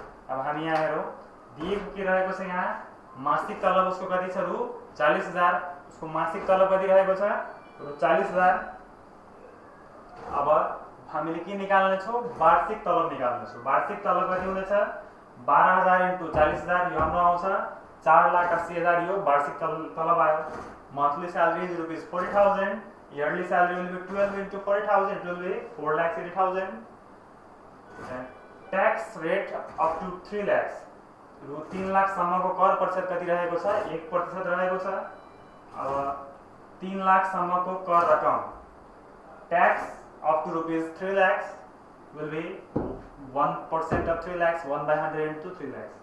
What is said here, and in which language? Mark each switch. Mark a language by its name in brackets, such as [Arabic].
[Nepali] अब हामी यहाँ हेरौँ दिएको के रहेको छ, यहाँ मासिक तलब उसको कति छ रु 40,000, उसको मासिक तलब कति रहेको छ रु 40,000। अब हामीले के निकाल्ने छौँ, वार्षिक तलब निकाल्ने छौँ। वार्षिक तलब कति हुनेछ 12,000 इन्टु 40,000, यो हाम्रो आउँछ 4,80,000, यो वार्षिक तलब आयो। [English] Monthly salary is ₹40,000, yearly salary will be 12 into 40,000, it will be 4,80,000. Tax rate up to 3 lakhs, [Nepali] रु 3 लाखसम्मको कर प्रतिशत कति रहेको छ 1% रहेको छ। अब 3 लाखसम्मको कर रकम [English] Tax up to ₹3 lakhs will be 1% of 3 lakhs, 1/100 into 3 lakhs।